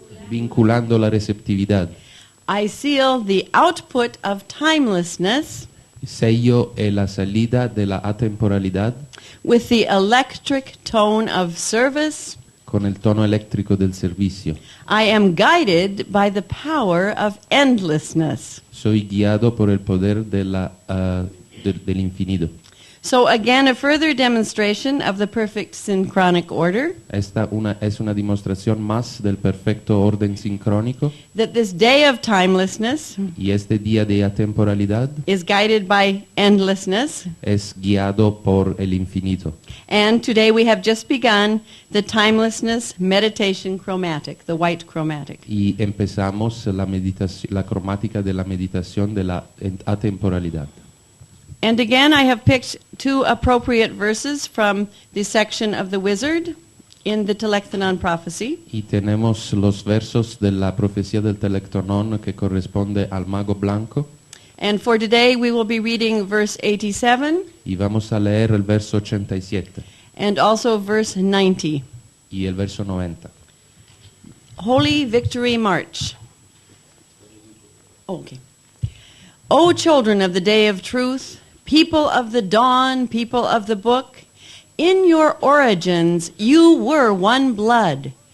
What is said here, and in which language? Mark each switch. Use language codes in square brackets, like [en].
[es] vinculando la receptividad. [en] I seal the output of timelessness [es] Sello la salida de la atemporalidad [en] with the electric tone of service. [es] con el tono eléctrico del servicio. [en] I am guided by the power of endlessness. [es] Soy guiado por el poder del infinito. [en] So again, a further demonstration of the perfect synchronic order, [es] Esta es una demostración más del perfecto orden sincrónico, [en] that this day of timelessness [es] y este día de atemporalidad [en] is guided by endlessness. [es] es guiado por el infinito. [en] And today we have just begun the timelessness meditation chromatic, the white chromatic. [es] Y empezamos la cromática de la meditación de la atemporalidad. [en] And again, I have picked two appropriate verses from the section of the wizard in the Telechtonon prophecy. [es] Y tenemos los versos de la profecía del Telectonón que corresponde al mago blanco. [en] And for today, we will be reading verse 87 [es] Y vamos a leer el verso 87 [en] and also verse 90. [es] y el verso 90. [en] Holy Victory March. Okay. O children of the day of truth, people of the dawn, people of the book, in your origins you were one blood.